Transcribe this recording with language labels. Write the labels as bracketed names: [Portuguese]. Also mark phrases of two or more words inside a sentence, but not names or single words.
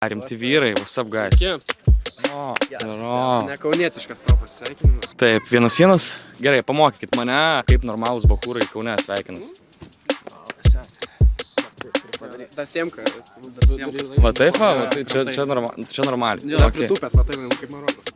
[Lithuanian] Rimti vyrai, [English] what's up, guys? [Lithuanian] Ne kaunietiškas tavo pasisveikinimas. Taip, 1-1. Gerai, pamokykit mane, kaip normalūs bachūrai Kaune sveikinas. Tas Siemka. Va taip, čia normaliai. Jo, pritūpęs, va taip, kaip Marozas.